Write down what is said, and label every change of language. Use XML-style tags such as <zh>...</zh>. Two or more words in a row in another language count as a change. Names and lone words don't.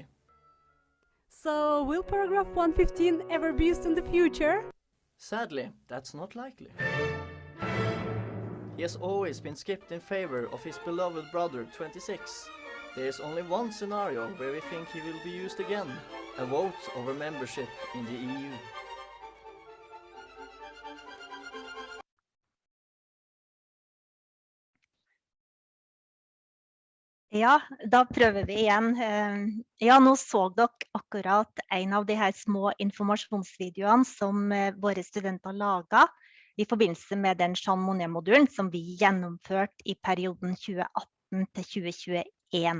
<en>So will paragraph 115 ever be used in the future? Sadly, that's not likely. He has always been skipped in favor of his beloved brother 26. There is only one scenario where we think he will be used again, a vote over membership in the EU.</en> <no>Ja, da prøver vi igjen. Ja, nå så dere akkurat en av de her små informasjonsvideoene som våre studenter laget i forbindelse med den Jean Monnet-modulen som vi gjennomførte i perioden 2018 til 2021.</no>